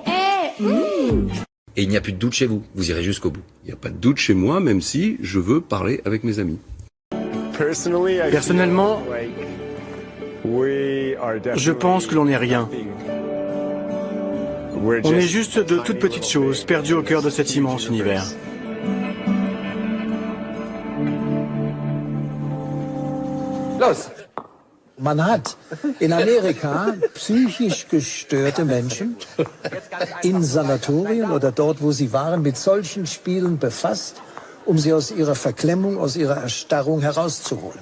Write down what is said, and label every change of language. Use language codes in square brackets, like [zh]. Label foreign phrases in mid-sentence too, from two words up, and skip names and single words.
[fr] Et il n'y a plus de doute chez vous, vous irez jusqu'au bout. Il n'y a pas de doute chez moi, même si je veux parler avec mes amis. Personnellement, je pense que l'on n'est rien. On est juste de toutes petites choses, perdues au cœur de cet immense univers. [de] Los! Man hat in Amerika psychisch gestörte Menschen in Sanatorien oder dort, wo sie waren, mit solchen Spielen befasst, sie aus ihrer Verklemmung, aus ihrer Erstarrung herauszuholen.